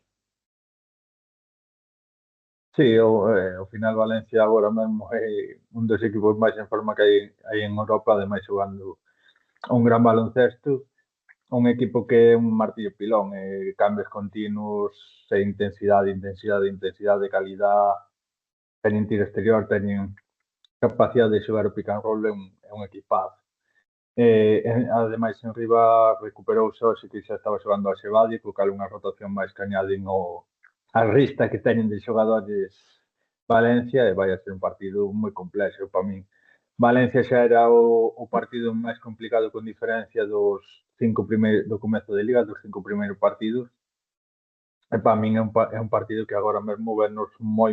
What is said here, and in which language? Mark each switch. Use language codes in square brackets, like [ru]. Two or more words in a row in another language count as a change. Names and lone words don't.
[gl] Sí, ao final Valencia agora mesmo é un dos equipos máis en forma que hai en Europa, ademais xogando un gran baloncesto, un equipo que é un martillo pilón, cambios continuos, e intensidade, calidad, teñen tiro exterior, teñen capacidade de xogar o [en] pick and roll, [gl] é un equipazo. Ademais, en riba recuperouse hoxe que xa estaba xogando a Sebadi, co cal unha rotación máis que añaden a rista que teñen de xogadores Valencia e vai a ser un partido moi complexo para min. Valencia xa era o partido máis complicado con diferencia do comezo de Liga, dos 5 primeiros partidos, e para min é un partido que agora mesmo venos moi